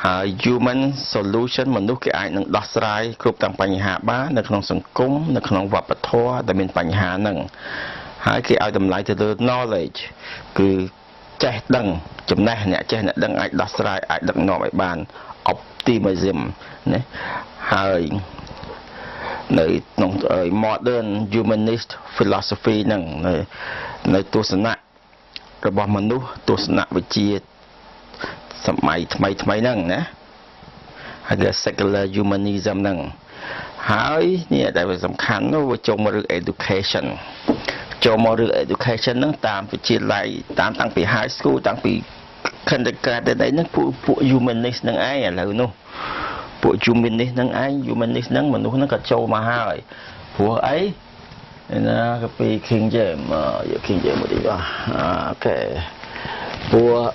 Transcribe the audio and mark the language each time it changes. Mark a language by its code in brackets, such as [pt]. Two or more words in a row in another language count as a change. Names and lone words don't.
[en] human solution [km] មនុស្សគេអាចនឹងដោះស្រាយគ្រប់ទាំងបញ្ហាបាននៅក្នុងសង្គមនៅក្នុងវប្បធម៌ដែលមានបញ្ហាហ្នឹងហើយគេឲ្យតម្លៃទៅលើ knowledge គឺចេះដឹងចំណេះអ្នកចេះអ្នកដឹងអាចដោះស្រា យអាចដឹកនាំឲ្យបាន optimism ណាហើយនៅក្នុង [en] modern humanist philosophy [km] ហ្នឹងនៅទស្សនៈរបស់មនុស្សទស្សនវិជ្ជាសម័យថ្មីហ្នឹងណាហើយគេ secular humanism ហ្នឹងហើយនេះដែលវាសំខាន់នោះវាចូលមករឿង education ចូលមករឿង education ហ្នឹងតាមវិទ្យាល័យតាំងពី [en] high school [km] តាំងពី kindergarten ហ្នឹងពួក humanist ហ្នឹងឯងឥឡូវនោះពួក humanist ហ្នឹងឯង humanist ហ្នឹងមនុស្សហ្នឹងក៏ចូលមកហើយព្រោះអីណាក៏ពី King James យក King James មកទីបាទអូខេពួក